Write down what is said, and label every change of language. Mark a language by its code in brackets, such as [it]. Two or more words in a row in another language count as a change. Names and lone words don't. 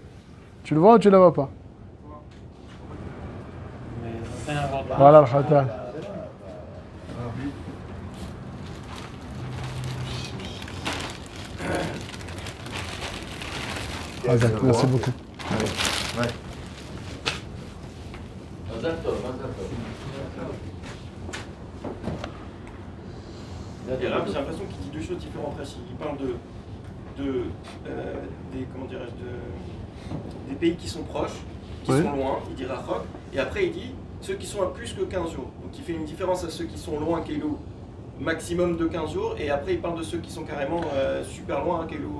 [fr] Tu le vois ou tu la vois pas? Mais ça n'a rien à voir. Voilà le khatar. Merci beaucoup. Ouais. [he] מזל טוב, מזל טוב. [fr] Et là, j'ai l'impression qu'il dit deux choses différentes. Rachid. Il parle des, comment dirais-je, des pays qui sont proches, qui Ouais. sont loin, il dit Rachok, et après il dit ceux qui sont à plus que 15 jours. Donc il fait une différence à ceux qui sont loin, Kélou, maximum de 15 jours, et après il parle de ceux qui sont carrément super loin, Kélou.